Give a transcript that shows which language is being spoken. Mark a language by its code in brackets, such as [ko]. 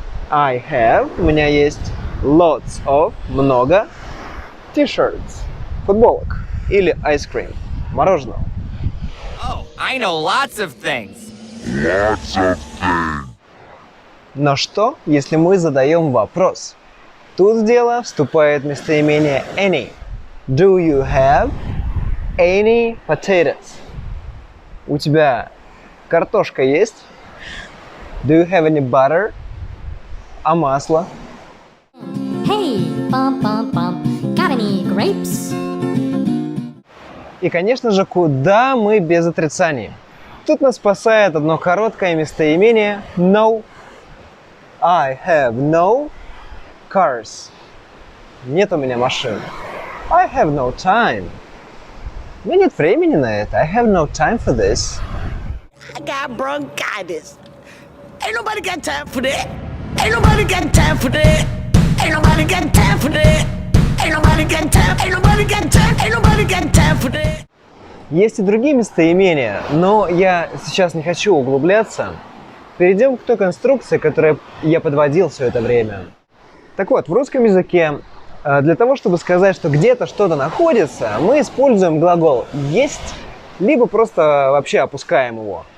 [en] I have, [ru] у меня есть [en] lots of, [ru] много, [en] t-shirts, [ru] футболок, или [en] ice cream, [ru] мороженого. [en] Oh, I know lots of things. [ru] Но что, если мы задаем вопрос? Тут в дело вступает местоимение any. [en] Do you have any potatoes? [ru] У тебя картошка есть? [en] Do you have any butter? [ru] А масло? [en] Hey, bum bum bum, got any grapes? [ru] И, конечно же, куда мы без отрицаний? Тут нас спасает одно короткое местоимение no. [en] I have no cars. [ru] Нет у меня машин. [en] I have no time. [ru] У меня нет времени на это. [en] I have no time for this. I got bronchitis. Ain't nobody got time for that. Ain't nobody got time for that. Ain't nobody got time for that. Ain't nobody got time. Ain't nobody got time. Ain't nobody got time for that. [ru] Есть и другие местоимения, но я сейчас не хочу углубляться. Перейдем к той конструкции, которую я подводил все это время. Так вот, в русском языке для того, чтобы сказать, что где-то что-то находится, мы используем глагол «есть», либо просто вообще опускаем его.